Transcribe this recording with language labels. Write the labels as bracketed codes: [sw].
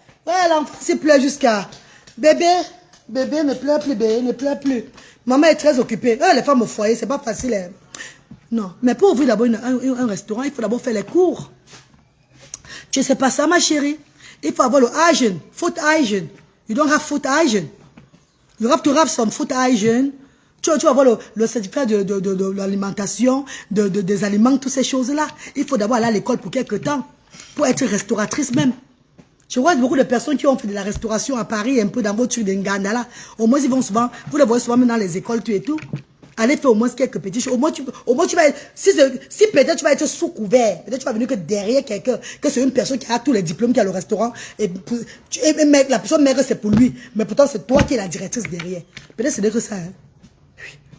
[fr] Ouais, l'enfant s'il pleure jusqu'à... Bébé ne pleure plus, bébé ne pleure plus. Maman est très occupée. Les femmes au foyer, c'est pas facile. Hein. Non, mais pour ouvrir d'abord un restaurant, il faut d'abord faire les cours. Tu sais pas ça, ma chérie. Il faut avoir le hygiene, [en] food hygiene. You don't have food hygiene. You have to have some food hygiene. [fr] Tu vas avoir le certificat de l'alimentation, des aliments, toutes ces choses-là. Il faut d'abord aller à l'école pour quelques temps, pour être restauratrice même. Je vois beaucoup de personnes qui ont fait de la restauration à Paris, un peu dans vos trucs d'Nganda là. Au moins, ils vont souvent, vous les voyez souvent même dans les écoles, tout et tout. Allez faire au moins quelques petits choses. Au moins, tu vas être, si peut-être tu vas être sous couvert, peut-être tu vas venir que derrière quelqu'un, que c'est une personne qui a tous les diplômes, qui a le restaurant, et la personne maigre c'est pour lui, mais pourtant c'est toi qui es la directrice derrière. Peut-être c'est que ça, hein. Oui.